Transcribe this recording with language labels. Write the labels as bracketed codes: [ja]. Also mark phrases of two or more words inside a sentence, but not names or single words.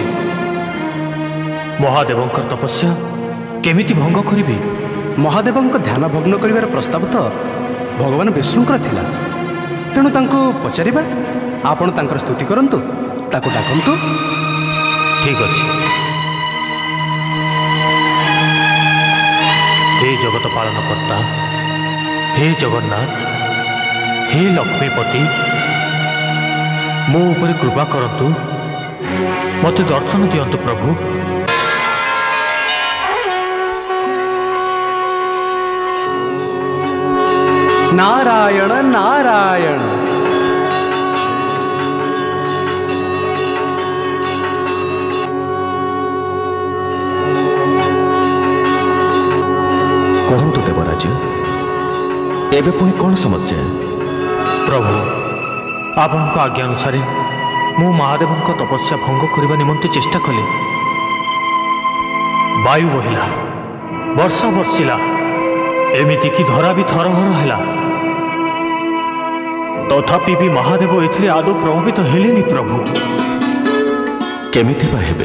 [or] ମହାଦେବଙ୍କର ତପସ୍ୟା କେମିତି ଭଙ୍ଗ କରିବି? ମହାଦେବଙ୍କ ଧ୍ୟାନ ଭଗ୍ନ କରିବାର ପ୍ରସ୍ତାବ ତ ଭଗବାନ ବିଷ୍ଣୁଙ୍କର ଥିଲା, ତେଣୁ ତାଙ୍କୁ ପଚାରିବା। ଆପଣ ତାଙ୍କର ସ୍ତୁତି କରନ୍ତୁ, ତାକୁ ଡାକନ୍ତୁ। ଠିକ ଅଛି। ହେ ଜଗତ ପାଳନ କର୍ତ୍ତା, ହେ ଜଗନ୍ନାଥ, ହେ ଲକ୍ଷ୍ମୀପତି, ମୋ ଉପର କୃପା କରନ୍ତୁ, ମତେ ଦର୍ଶନ ଦିଅନ୍ତୁ ପ୍ରଭୁ। ନାରାୟଣ ନାରାୟଣ। କହନ୍ତୁ ଦେବରାଜ, ଏବେ ପୁଣି କଉଣ ସମସ୍ୟା? ପ୍ରଭୁ, ଆପଣ ଆଜ୍ଞା ଅନୁସାର ମୁଁ ମହାଦେବଙ୍କ ତପସ୍ୟା ଭଙ୍ଗ କରିବା ନିମନ୍ତେ ଚେଷ୍ଟା କଲି। ବାୟୁ ବହିଲା, ବର୍ଷା ବର୍ଷିଲା, ଏମିତିକି ଧରା ବି ଥରହର ହେଲା। ତଥାପି ବି ମହାଦେବ ଏଥିରେ ଆଦୌ ପ୍ରଭାବିତ ହେଲେନି ପ୍ରଭୁ। କେମିତି ବା ହେବେ?